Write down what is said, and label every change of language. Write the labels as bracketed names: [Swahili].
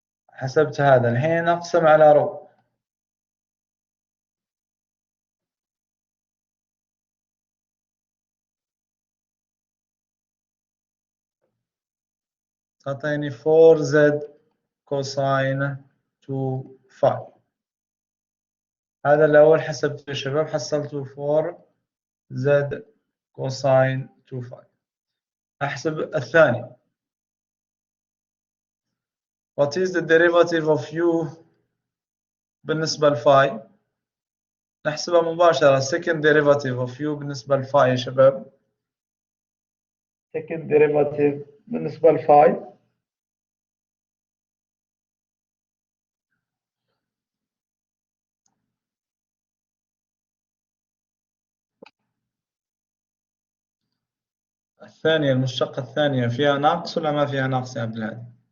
[Arabic] حسبت هذا، الحين أقسم على رو، تعطيني 4 زد كوساين 2 فاي. هذا الأول حسبته يا شباب، حصلته 4 زد كوساين 2 فاي. أحسب الثاني. [English] What is the derivative of u [Arabic] بالنسبة لفاي؟ نحسبها مباشرة. [English] second derivative of u [Arabic] بالنسبة لفاي يا شباب. [English] second derivative [Arabic] بالنسبة لفاي الثانية، المشتقة الثانية فيها ناقص ولا ما فيها ناقص يا عبد الهادي؟